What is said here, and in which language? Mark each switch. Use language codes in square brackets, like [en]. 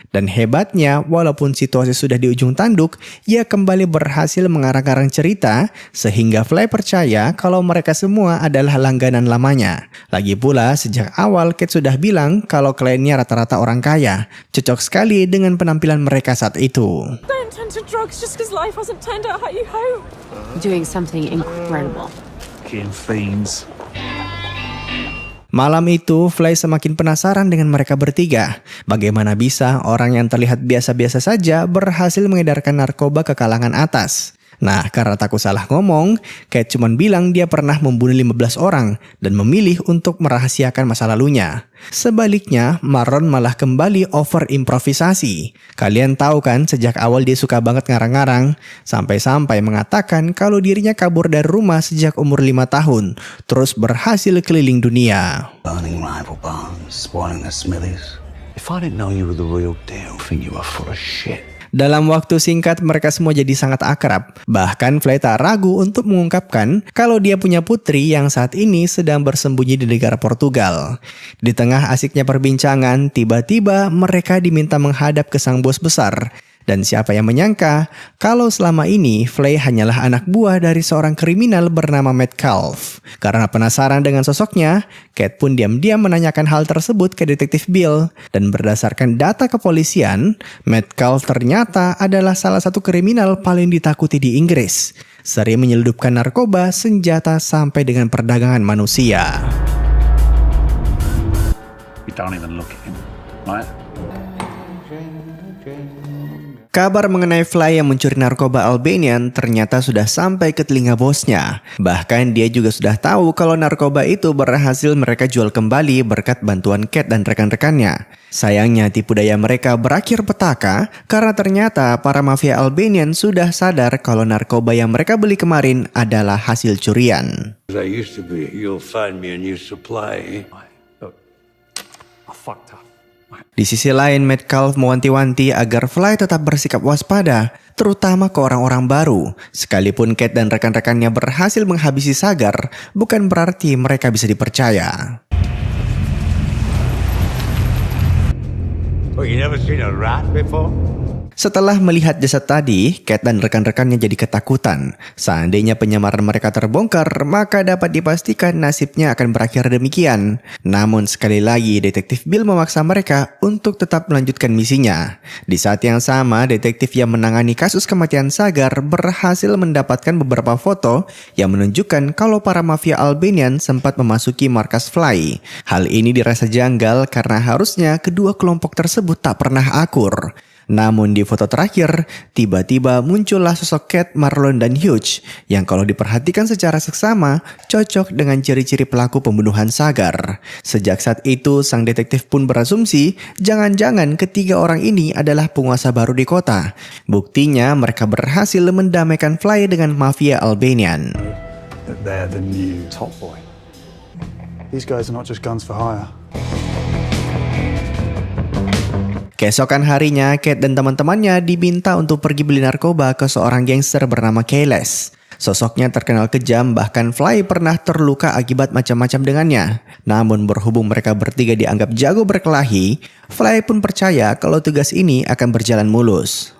[id] Dan hebatnya, walaupun situasi sudah di ujung tanduk, ia kembali berhasil mengarang-arang cerita sehingga Fly percaya kalau mereka semua adalah langganan lamanya. Lagi pula, sejak awal Cat sudah bilang kalau kliennya rata-rata orang kaya. Cocok sekali dengan penampilan mereka saat itu. [en] Don't turn to drugs just because life hasn't turned out how you hope. Doing something incredible. Killing fiends. [id] Malam itu, Fly semakin penasaran dengan mereka bertiga. Bagaimana bisa orang yang terlihat biasa-biasa saja berhasil mengedarkan narkoba ke kalangan atas? Nah, karena takut salah ngomong, Kate cuma bilang dia pernah membunuh 15 orang dan memilih untuk merahasiakan masa lalunya. Sebaliknya, Marlon malah kembali over improvisasi. Kalian tahu kan, sejak awal dia suka banget ngarang-ngarang, sampai-sampai mengatakan kalau dirinya kabur dari rumah sejak umur 5 tahun, terus berhasil keliling dunia. [en] Burning rival barns, spoiling the smithies. If I didn't know you were the real deal, I think you were full of shit. [id] Dalam waktu singkat mereka semua jadi sangat akrab. Bahkan Fly tak ragu untuk mengungkapkan kalau dia punya putri yang saat ini sedang bersembunyi di negara Portugal. Di tengah asiknya perbincangan, tiba-tiba mereka diminta menghadap ke sang bos besar. Dan siapa yang menyangka kalau selama ini Fly hanyalah anak buah dari seorang kriminal bernama Metcalf. Karena penasaran dengan sosoknya, Kate pun diam-diam menanyakan hal tersebut ke detektif Bill. Dan berdasarkan data kepolisian, Metcalf ternyata adalah salah satu kriminal paling ditakuti di Inggris. Sering menyelundupkan narkoba, senjata, sampai dengan perdagangan manusia. [en] You don't even look at him, right? [id] Kabar mengenai Fly yang mencuri narkoba Albanian ternyata sudah sampai ke telinga bosnya. Bahkan dia juga sudah tahu kalau narkoba itu berhasil mereka jual kembali berkat bantuan Kate dan rekan-rekannya. Sayangnya tipu daya mereka berakhir petaka karena ternyata para mafia Albanian sudah sadar kalau narkoba yang mereka beli kemarin adalah hasil curian. [en] You'll find me a new supply. I fucked up. [id] Di sisi lain, Metcalf mewanti-wanti agar Fly tetap bersikap waspada, terutama ke orang-orang baru. Sekalipun Kate dan rekan-rekannya berhasil menghabisi Sagar, bukan berarti mereka bisa dipercaya. [en] Oh, you never seen a rat before? [id] Setelah melihat jasad tadi, Kate dan rekan-rekannya jadi ketakutan. Seandainya penyamaran mereka terbongkar, maka dapat dipastikan nasibnya akan berakhir demikian. Namun sekali lagi, detektif Bill memaksa mereka untuk tetap melanjutkan misinya. Di saat yang sama, detektif yang menangani kasus kematian Sagar berhasil mendapatkan beberapa foto yang menunjukkan kalau para mafia Albanian sempat memasuki markas Fly. Hal ini dirasa janggal karena harusnya kedua kelompok tersebut tak pernah akur. Namun di foto terakhir, tiba-tiba muncullah sosok Kate, Marlon, dan Hugh yang kalau diperhatikan secara seksama cocok dengan ciri-ciri pelaku pembunuhan Sagar. Sejak saat itu, sang detektif pun berasumsi jangan-jangan ketiga orang ini adalah penguasa baru di kota. Buktinya mereka berhasil mendamaikan Fly dengan mafia Albanian. [en] They're the new top boy. These guys are not just guns for hire. [id] Keesokan harinya, Kate dan teman-temannya diminta untuk pergi beli narkoba ke seorang gangster bernama Kayles. Sosoknya terkenal kejam, bahkan Fly pernah terluka akibat macam-macam dengannya. Namun berhubung mereka bertiga dianggap jago berkelahi, Fly pun percaya kalau tugas ini akan berjalan mulus.